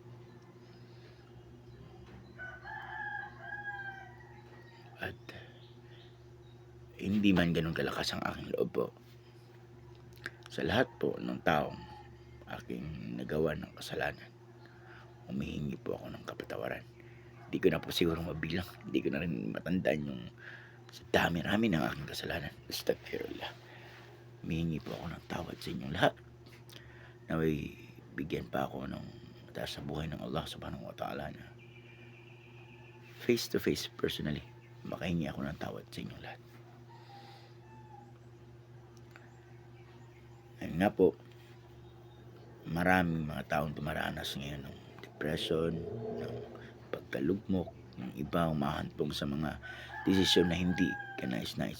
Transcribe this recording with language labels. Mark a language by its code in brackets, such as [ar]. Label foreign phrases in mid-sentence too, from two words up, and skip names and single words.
[tl] At hindi man ganun kalakas ang aking loob po, sa lahat po ng taong aking nagawa ng kasalanan, humihingi po ako ng kapatawaran. Hindi ko na po siguro mabilang, hindi ko na rin matandaan yung sa dami-rami ng aking kasalanan. [ar] Astaghfirullah. [tl] Humihingi po ako ng tawad sa inyong lahat. Naway bigyan pa ako ng mataas sa buhay ng Allah [ar] سبحانه وتعالى [tl] na [en] face to face personally [tl] makahingi ako ng tawad sa inyong lahat. Ayun nga po, maraming mga taong dumaranas ngayon ng depression, ng pagkalugmok, ng iba umahantong sa mga desisyon na hindi kanais-nais.